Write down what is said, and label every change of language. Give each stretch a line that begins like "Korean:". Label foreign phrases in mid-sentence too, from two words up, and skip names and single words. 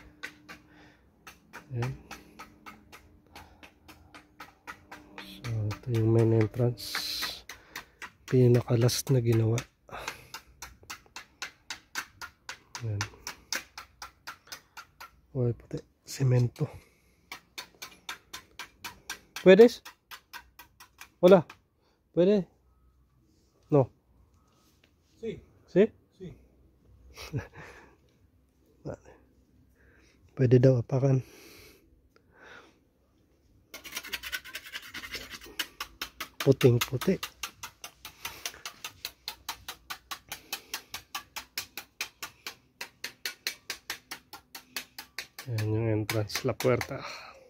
Filipino: Yan. So ito yung
English: main entrance,
Filipino: pinaka-last na ginawa. Yan. Wala puti, semento.
Spanish: ¿Puedes? Hola, ¿puede? No. Sí. ¿Sí? Sí. Vale.
Filipino: Pwede daw apakan. Puting-puti. Yan yung entrance,
Spanish: la puerta.